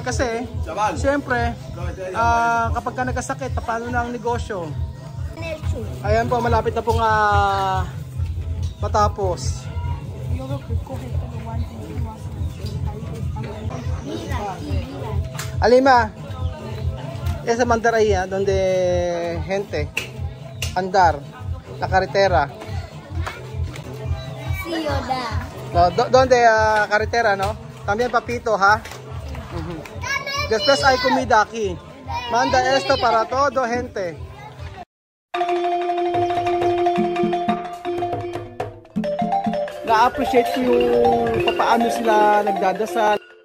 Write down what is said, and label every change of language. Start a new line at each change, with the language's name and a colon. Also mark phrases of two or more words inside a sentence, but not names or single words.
Filipino: Kasi siyempre kapag ka nagkasakit, paano na ang negosyo? Ayan po, malapit na pong matapos.
Spanish: Alima, esa mandaraya donde gente andar la carretera. Sí, Yoda. No, donde carretera, no? También papito, ha? Después hay comida aquí. Manda esto para todo gente.
Filipino: Na-appreciate ko yung paano sila nagdadasal.